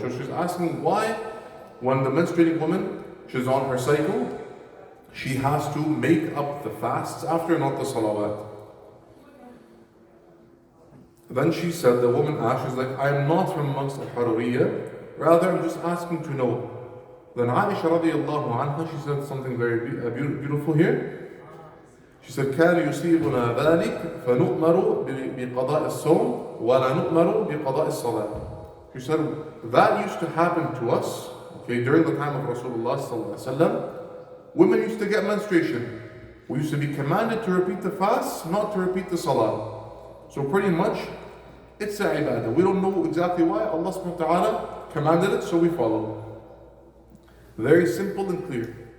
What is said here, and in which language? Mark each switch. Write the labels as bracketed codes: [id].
[en] So she's asking why, when the menstruating woman, she's on her cycle, she has to make up the fasts after, not the salawat. Then she said, the woman asked, she's like, I am not from amongst al-Haruriyya, rather I'm just asking to know. Then Aisha radiallahu anha, she said something very beautiful here. She said, [ar] كَانَ يُصِيبُنَا ذَلِكَ فَنُؤْمَرُ بِقَضَاءِ الصَّوْمِ وَلَا نُؤْمَرُ بِقَضَاءِ الصَّلَاةِ. [en] She said, that used to happen to us, okay, during the time of Rasulullah sallallahu alaihi wasallam. Women used to get menstruation. We used to be commanded to repeat the fast, not to repeat the salah. So pretty much, it's a ibadah. We don't know exactly why. Allah subhanahu wa ta'ala commanded it, so we follow. Very simple and clear.